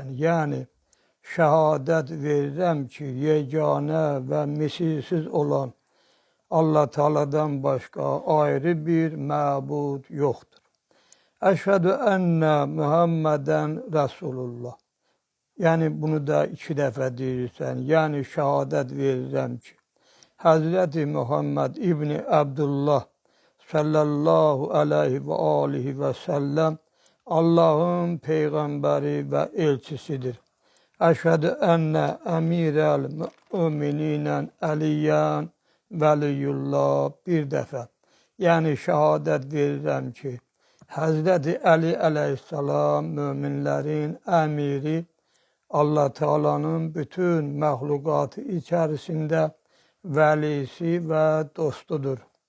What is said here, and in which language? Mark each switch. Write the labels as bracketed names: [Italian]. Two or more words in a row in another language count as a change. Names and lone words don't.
[Azerbaijani] Yəni şəhadət verirəm ki, yeganə və misilsiz olan Allah Teala'dan başqa ayrı bir məbud yoxdur. [Arabic] أشهد أن محمدا رسول الله. [Azerbaijani] Yəni bunu da 2 dəfə deyirsən. Yəni şəhadət verirəm ki, Hazreti Muhammed İbni Abdullah [Arabic] صلى الله عليه وآله وسلم [Azerbaijani] Allah'ın peygambəri ve elçisidir. [Arabic] أشهد أن أمير المؤمنين عليا ولي الله 1 dəfə. [Azerbaijani] Yəni şəhadət verirəm ki, Hazreti Əli əleyhissalam möminlərin əmiri, Allah Teala'nın bütün məxluqatı içərisində vəlisi və dostudur.